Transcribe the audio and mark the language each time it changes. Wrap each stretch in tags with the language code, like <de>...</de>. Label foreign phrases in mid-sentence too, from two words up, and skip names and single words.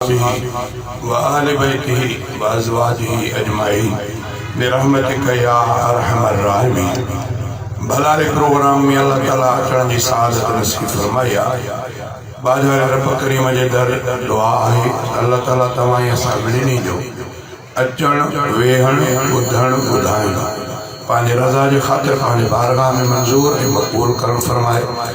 <ar>وآل بيته وأزواجه أجمعين برحمتك يا أرحم الراحمين۔</ar> <sd>ڀلاري پروگرام ۾ الله تعاليٰ اچڻ جي سعادت نصيب فرمائي آهي۔ ٻاجواري رب ڪريم جي در دعا آهي، الله تعاليٰ توهان ۽ اسان ٻنهي جو اچڻ، ويهڻ، ٻڌڻ، ٻڌائڻ پنهنجي رضا جي خاطر پنهنجي بارگاهه ۾ منظور ۽ مقبول ڪرڻ فرمائي۔</sd>